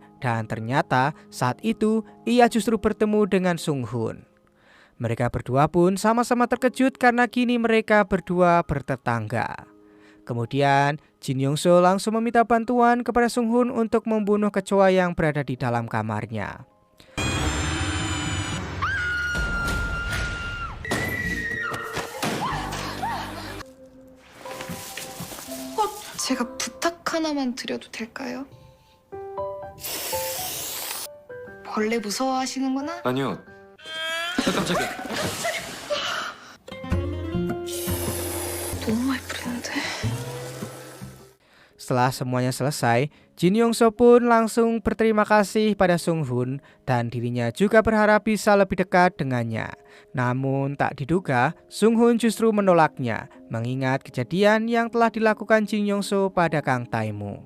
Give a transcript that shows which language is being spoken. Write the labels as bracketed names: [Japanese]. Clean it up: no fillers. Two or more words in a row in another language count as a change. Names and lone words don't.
[Indonesian] Dan ternyata saat itu ia justru bertemu dengan Sung Hoon. Mereka berdua pun sama-sama terkejut karena kini mereka berdua bertetangga. Kemudian Jin Yong-soo langsung meminta bantuan kepada Sung Hoon untuk membunuh kecoa yang berada di dalam kamarnya. [Korean] 제가 부탁 하나만 드려도 될까요? 벌레 무서워하시는구나? 아니요. 깜짝이야. 너무 많이 뿌리는데. [Indonesian] Setelah semuanya selesai, Jin Yong-so pun langsung berterima kasih pada Sung Hoon dan dirinya juga berharap bisa lebih dekat dengannya. Namun tak diduga, Sung Hoon justru menolaknya, mengingat kejadian yang telah dilakukan Jin Yong-so pada Kang Tae-mu.